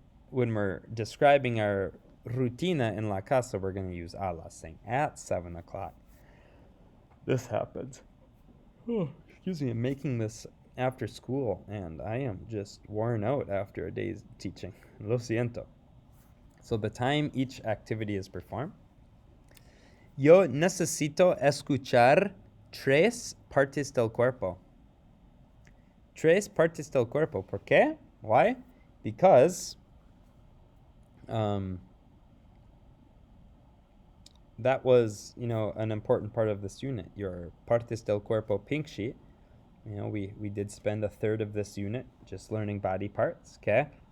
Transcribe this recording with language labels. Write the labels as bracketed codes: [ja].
[en] When we're describing our rutina in [es] la casa, [en] we're going to use [es] a las, [en] saying at 7 o'clock. This happens. Oh, excuse me, I'm making this after school, and I am just worn out after a day's teaching. [es] Lo siento. [en] So the time each activity is performed. [es] Yo necesito escuchar 3 partes del cuerpo. 3 partes del cuerpo. ¿Por qué? [en] Why? Because that was, an important part of this unit. Your [es] partes del cuerpo [en] pink sheet. We did spend a third of this unit just learning body parts, okay?